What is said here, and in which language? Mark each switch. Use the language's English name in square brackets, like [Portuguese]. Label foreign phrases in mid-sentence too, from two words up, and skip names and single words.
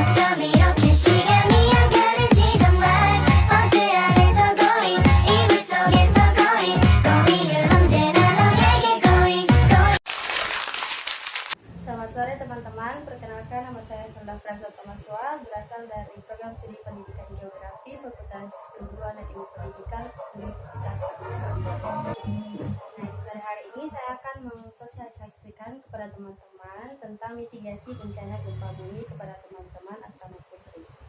[Korean] 밤 이렇게 시간이 안 가는지 정말 버스 안에서 고잉 이불 속에서 고잉은 언제나 너에게 고잉. [Indonesian] Selamat sore teman-teman, perkenalkan nama saya Selda Frasa Tomaswa, berasal dari program studi pendidikan geografi Fakultas Keguruan dan Ilmu Pendidikan Universitas Pajajaran. Nah, di sore hari ini saya akan mensosialisasikan kepada teman-teman tentang mitigasi bencana gempa bumi kepada teman-teman asrama putri.